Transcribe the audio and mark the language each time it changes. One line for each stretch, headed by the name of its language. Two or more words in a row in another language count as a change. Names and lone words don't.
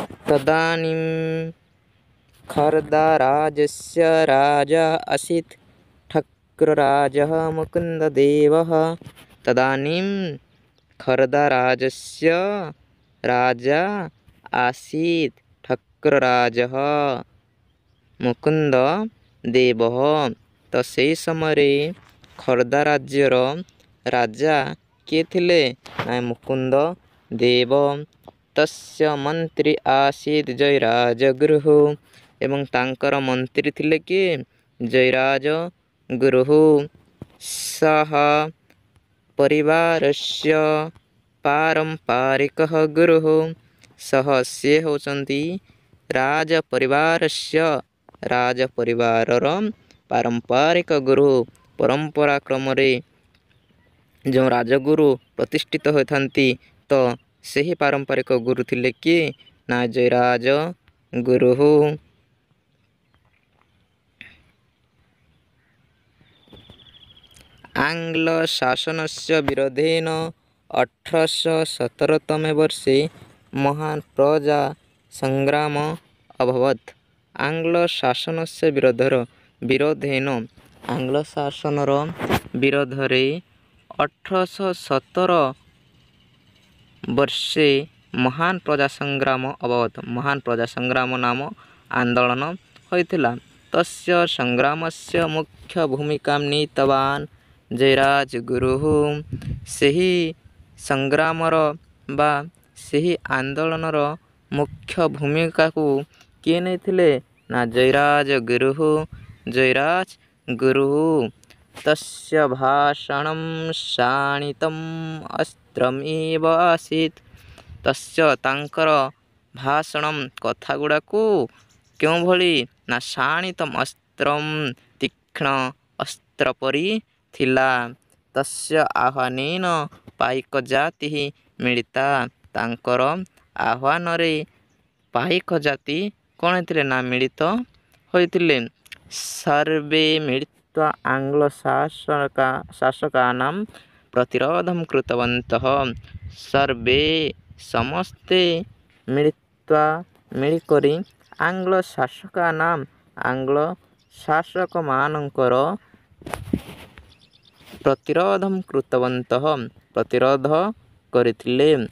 Sanskrit: तदानीं खर्दाराजस्य राजा आसीत् ठक्रराजः मुकुन्ददेवः। तदानीं खर्दाराजस्य राजा आसीत् ठक्रराजः मुकुन्ददेवः।
Odia: ତ ସେଇ ସମୟ ଖର୍ଦ୍ଦା ରାଜ୍ୟର ରାଜା କିଏ ଥିଲେ ନା ମୁକୁନ୍ଦ ଦେବ।
Sanskrit: तस्य मंत्री आसीत्
Odia: जयराज गुरु ଏବଂ ତାଙ୍କର ମନ୍ତ୍ରୀ ଥିଲେ କି ଜୟରାଜ ଗୁରୁ।
Sanskrit: सह परिवारस्य पारंपरिकः गुरुः।
Odia: ସହ ସେ ହେଉଛନ୍ତି
Sanskrit: राज परिवारस्य
Odia: ରାଜ ପରିବାରର ପାରମ୍ପରିକ ଗୁରୁ। ପରମ୍ପରା କ୍ରମ ରେ ଯୋ ରାଜଗୁରୁ ପ୍ରତିଷ୍ଠିତ ହୋଇଥାନ୍ତି ତ ସେହି ପାରମ୍ପରିକ ଗୁରୁ ଥିଲେ କି ନା ଜୟରାଜ ଗୁରୁ।
Sanskrit: आंग्ल शासनस्य विरोधेन 1817 तमे वर्षे महान प्रजा संग्राम अभवत्। आंग्ल शासनस्य विरोधेन
Odia: ଆଙ୍ଗ୍ଲ ଶାସନର ବିରୋଧରେ
Sanskrit: 1817 वर्षे महान प्रजा संग्राम अभवत्।
Odia: ମହାନ ପ୍ରଜା ସଂଗ୍ରାମ ନାମ ଆନ୍ଦୋଳନ ହୋଇଥିଲା।
Sanskrit: तस्य संग्रामस्य मुख्य भूमिका नीतवान जयराज गुरु।
Odia: ସେହି ସଂଗ୍ରାମର ବା ସେହି ଆନ୍ଦୋଳନର ମୁଖ୍ୟ ଭୂମିକା କୁ କିଏ ନେଇଥିଲେ ନା ଜୟରାଜ ଗୁରୁ।
Sanskrit: जयराज गुरु तस्य भाषणं शाणितम् अस्त्रमेव आसीत्।
Odia: ତସ୍ୟ ତାଙ୍କର ଭାଷଣ କଥା ଗୁଡ଼ାକୁ କେଉଁ ଭଳି ନା
Sanskrit: शाणितम् अस्त्रम
Odia: ତୀକ୍ଷ୍ଣ ଅସ୍ତ୍ର ପରି ଥିଲା।
Sanskrit: तस्य आह्वानेन पाइक जाति मिलिता।
Odia: ତାଙ୍କର ଆହ୍ୱାନ ରେ ପାଇକ ଜାତି କଣ ଥିଲେ ନା ମିଳିତ ହୋଇଥିଲେ।
Sanskrit: सर्वे मिलित्वा आंग्ल शासकानां प्रतिरोधं कृतवन्तः। सर्वे समस्ते मिलित्वा मिलिकरी आंग्ल शासकानां
Odia: ଆଙ୍ଗ୍ଲ ଶାସକ ମାନଙ୍କର
Sanskrit: प्रतिरोधं कृतवन्तः
Odia: ପ୍ରତିରୋଧ କରିଥିଲେ।